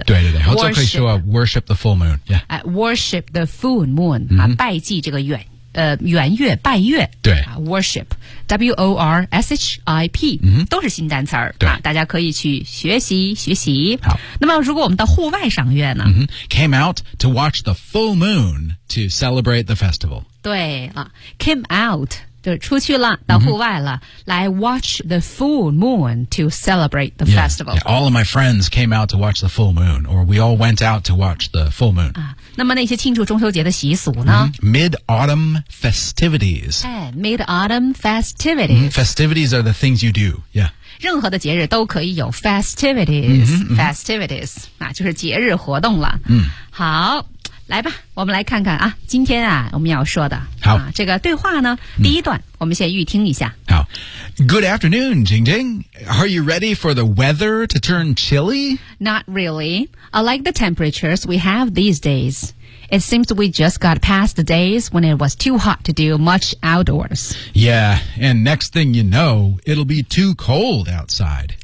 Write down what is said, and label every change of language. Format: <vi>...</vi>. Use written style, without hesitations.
<zh>Yeah. 对对对，好像可以说 worship the full moon、 yeah.。哎 ， worship the full moon、 mm-hmm. 啊，拜祭这个圆月拜月。对</zh> <en>啊 ，worship w o r s h i p、 mm-hmm.</en> <zh>都是新单词儿。对、啊，大家可以去学习学习。好，那么如果我们到户外赏月呢、 mm-hmm.</zh> <en>？Came out to watch the full moon to celebrate the festival</en> <zh>对。对啊 ， came out。就出去了到户外了、mm-hmm.</zh> <en>来 watch the full moon to celebrate the yeah, festival. Yeah, all of my friends came out to watch the full moon, or we all went out to watch the full moon.、</en> <zh>啊、那么那些庆祝中秋节的习俗呢、mm-hmm.</zh> <en>Mid-autumn festivities.、哎、Mid-autumn festivities.、 Mm-hmm. Festivities are the things you do. Yeah.</en> <zh>任何的节日都可以有 festivities. Mm-hmm, mm-hmm. Festivities.、啊、就是节日活动了。嗯、mm-hmm. 好。来吧，我们来看看啊，今天啊，我们要说的，好、啊、这个对话呢，第一段、嗯、我们先预听一下。</zh> <en>好 ，Good afternoon, Jing Jing. Are you ready for the weather to turn chilly? Not really. I like the temperatures we have these days. It seems we just got past the days when it was too hot to do much outdoors. Yeah, and next thing you know, it'll be too cold outside.</en>